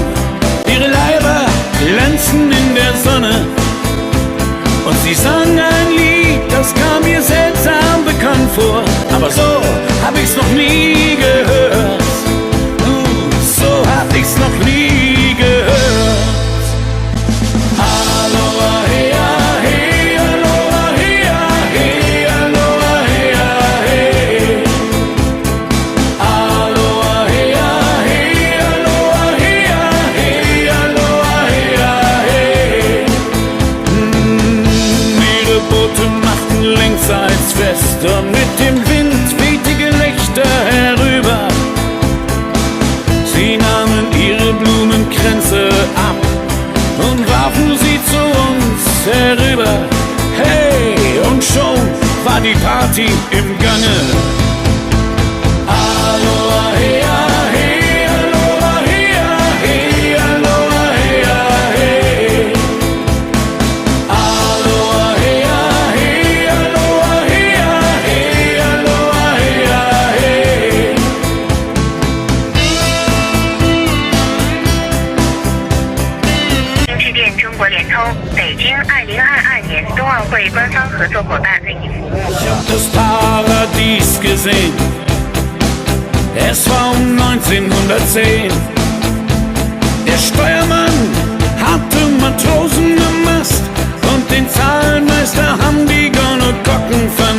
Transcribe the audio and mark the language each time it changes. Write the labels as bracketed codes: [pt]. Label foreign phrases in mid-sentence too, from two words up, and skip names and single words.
[de] Ihre Leiber glänzten in der Sonne. Und sie sangen ein Lied, das kam mir seltsam bekannt vor. Aber so hab ich's noch nie gehört. So hab ich's noch nie gehört. [haw] Aloha, hea, hey, aloha, hea, hey, aloha, hea, hey. Aloha, hea, hey, aloha, hea, hey, aloha, hea, hey. [de] Ihre Boote machten längsseits fest und mit dem Wind wehte Gelächter herüber. Sie nahmen ihre Blumenkränze ab und warfen sie zu uns herüber. Hey, und schon war die Party im Gange. [haw] Aloha, hea, hey, aloha, hea, hey, aloha, hea, hey. Aloha, hea, hey, aloha, hea, hey, aloha, hea, hey. [zh] 应致电中国联通，北京2022年冬奥会官方合作伙伴为您服务。 [de] Ich hab das Paradies gesehen, es war um 1910. Der Steuermann hatte Matrosen am Mast und den Zahlenmeister haben die Gonnekocken vernascht.